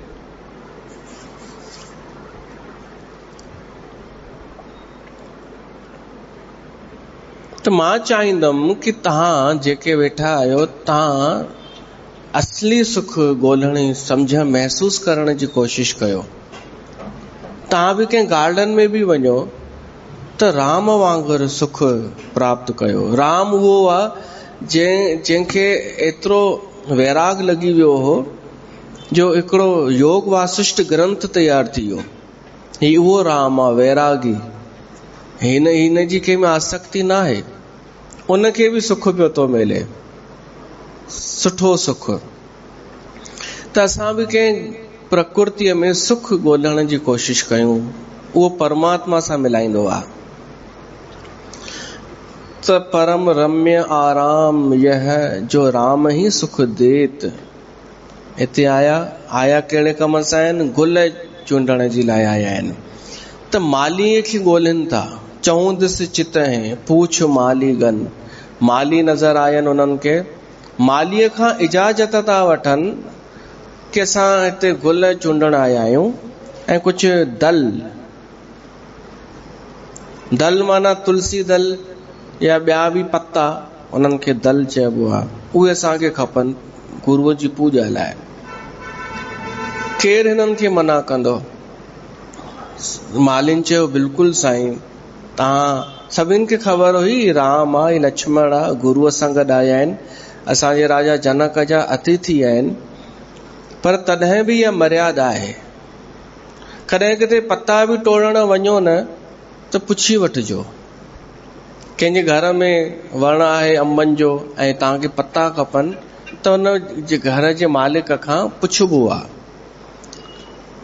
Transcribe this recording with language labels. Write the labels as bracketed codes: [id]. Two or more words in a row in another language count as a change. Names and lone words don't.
[sd] त मां चाहींदुमि कि तव्हां जेके वेठा आहियो, तव्हां असली सुख ॻोल्हण जी, सम्झ महसूस करण जी कोशिश कयो। तव्हां बि कंहिं गार्डन में बि वञो त राम वांगुरु सुख प्राप्त कयो। राम उहो आहे जंहिंखे एतिरो वैराग लॻी वियो हो जो हिकिड़ो योग वासिष्ठ ग्रंथ तैयार थी वियो। ही उहो राम आहे, वैरागी। हिन जी कंहिं में आसक्ति न आहे, उनखे बि सुख पियो थो मिले, सुठो सुख। त असां बि कंहिं प्रकृतिअ में सुख ॻोल्हण जी कोशिश कयूं, उहो परमात्मा सां मिलाईंदो आहे। [awa] त परम रम्य आराम यह जो राम ही सुख देत। [sd] हिते आया कहिड़े कम सां आहिनि? गुल चूंडण जी लाइ आया आहिनि। त मालीअ खे ॻोल्हनि था, [awa] चऊंदसि चित है पूछ माली गन। [sd] माली नज़र आयनि उन्हनि खे, मालीअ खां इजाज़त था वठनि कि असां हिते गुल चूंडण आया आहियूं ऐं कुझु दल माना तुलसी दल या ॿिया बि पत्ता, उन्हनि खे दल चइबो आहे, उहे असांखे खपनि गुरूअ जी पूॼा लाइ। केरु हिननि खे मना कंदो? मालिन चयो बिल्कुलु साईं, तव्हां सभिनि खे ख़बर हुई राम आहे, लक्ष्मण आहे, गुरूअ सां गॾु आया आहिनि, असांजे राजा जनक जा अतिथि आहिनि, पर तॾहिं बि इहा मर्यादा आहे। कॾहिं किथे पत्ता बि टोड़ण वञो न त पुछी वठिजो। कंहिंजे घर में वण आहे अंबनि जो ऐं तव्हांखे पत्ता खपनि त उन जे घर जे मालिक खां पुछबो आहे।